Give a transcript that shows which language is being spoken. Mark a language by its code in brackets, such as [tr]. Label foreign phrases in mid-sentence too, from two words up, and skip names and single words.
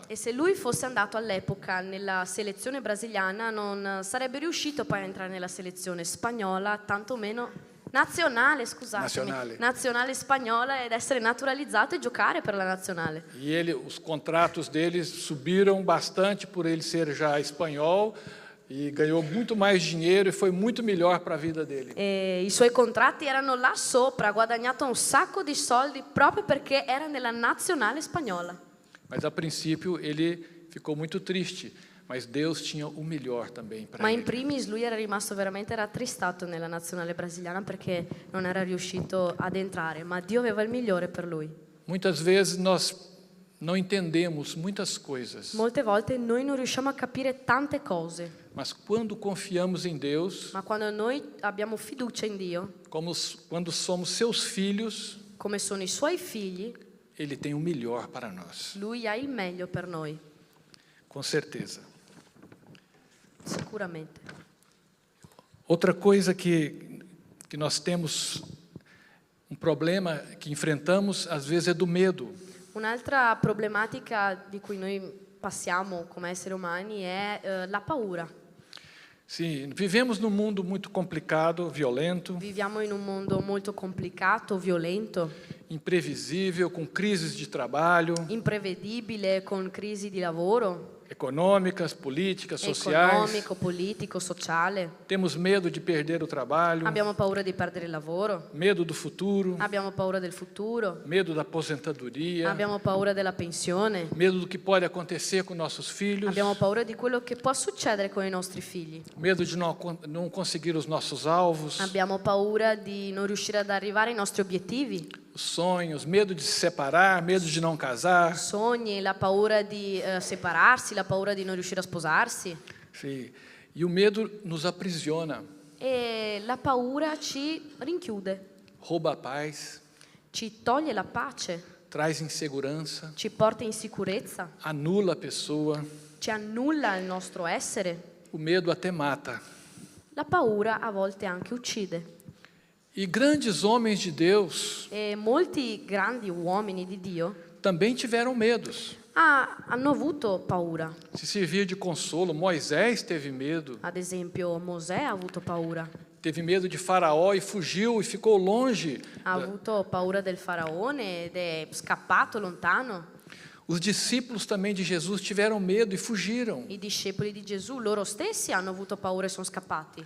[it] E se lui fosse andato all'epoca nella selezione brasiliana non sarebbe riuscito poi a entrare nella selezione spagnola, tantomeno nazionale spagnola, ed essere naturalizzato e giocare per la nazionale. [pt] E os contratos dele subiram bastante por ele ser já espanhol. E ganhou muito mais dinheiro e foi muito melhor para a vida dele. [it] E i suoi contratti erano là sopra, ha guadagnato un sacco di soldi proprio perché era nella nazionale spagnola. [pt] Mas a princípio ele ficou muito triste, mas Deus tinha o melhor também para [it] Ma [pt] ele. [it] in primis lui era rimasto veramente rattristato nella nazionale brasiliana perché non era riuscito ad entrare, ma Dio aveva il migliore per lui. [pt] Muitas vezes nós não entendemos muitas coisas. [it] Molte volte noi non riusciamo a capire tante cose, [pt] Mas quando confiamos em Deus, [it] ma quando noi abbiamo fiducia in Dio, [pt] quando somos seus filhos, [it] come sono i suoi figli, [pt] Ele tem o melhor para nós, [it] lui ha il meglio per noi, [pt] com certeza. [it] sicuramente. [pt] Outra coisa que nós temos, problema que enfrentamos às vezes é do medo. [it] Un'altra problematica di cui noi passiamo come esseri umani è la paura. [pt] Sim, vivemos num mundo muito complicado, violento, [it] Viviamo in un mondo molto complicato, violento, [pt] imprevisível, com crises de trabalho, [it] imprevedibile, con crisi di lavoro, [pt] econômicas, políticas, sociais. [it] economico, politico, sociale. [pt] Temos medo de perder o trabalho, [it] Abbiamo paura di perdere il lavoro, [pt] medo do futuro, [it] abbiamo paura del futuro, [pt] medo da aposentadoria, [it] abbiamo paura della pensione, [pt] medo do que pode acontecer com nossos filhos, [it] abbiamo paura di quello che può succedere con i nostri figli, [pt] medo de não conseguir os nossos alvos, [it] abbiamo paura di non riuscire ad arrivare ai nostri obiettivi, [pt] os sonhos, medo de se separar, medo de não casar. [it] sogni, la paura di separarsi, la paura di non riuscire a sposarsi. [pt] Sim. E o medo nos aprisiona, [it] E la paura ci rinchiude, [pt] rouba a paz, [it] ci toglie la pace, [pt] traz insegurança, [it] ci porta in sicurezza, [pt] anula a pessoa. [it] ci annulla il nostro essere. [pt] O medo até mata. [it] La paura a volte anche uccide. [pt] E grandes homens de Deus [it] E molti grandi uomini di Dio [pt] também tiveram medos. [it] hanno avuto paura. [pt] Se servia de consolo. Moisés teve medo. [it] Ad esempio, Mosè ha avuto paura. [pt] teve medo de Faraó e fugiu e ficou longe. [it] Ha avuto paura del faraone ed è scappato lontano. [pt] Os discípulos também de Jesus tiveram medo e fugiram. [it] I discepoli di Gesù, loro stessi, hanno avuto paura e sono scappati.